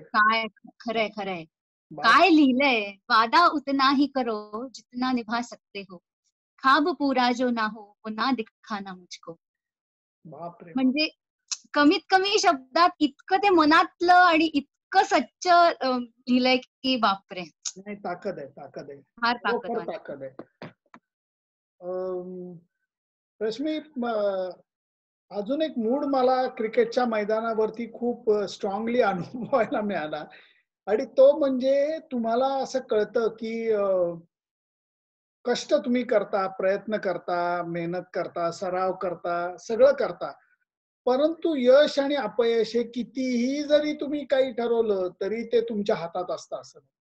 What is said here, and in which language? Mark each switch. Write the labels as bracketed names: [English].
[Marathi] काय खरंय खरंय, काय लिहिलंय. [Hindi] वादा उतना ही करो जितना निभा सकते हो, ख्वाब पूरा जो ना हो वो ना दिखाना मुझको. [Marathi] बापरे. म्हणजे कमीत कमी शब्दात इतकं ते मनातलं आणि इतकं सच्च लिहिलंय की बापरे. नाही, ताकद आहे, ताकद आहे, फार खरोखर ताकदवान. ताकद आहे. रश्मी, अजून एक मूड मला क्रिकेटच्या मैदानावरती खूप स्ट्रॉंगली अनुभवायला मिळाला आणि तो म्हणजे तुम्हाला असं कळतं की कष्ट तुम्ही करता, प्रयत्न करता, मेहनत करता, सराव करता, सगळं करता, परंतु यश आणि अपयश हे कितीही जरी तुम्ही काही ठरवलं तरी ते तुमच्या हातात असतं असं.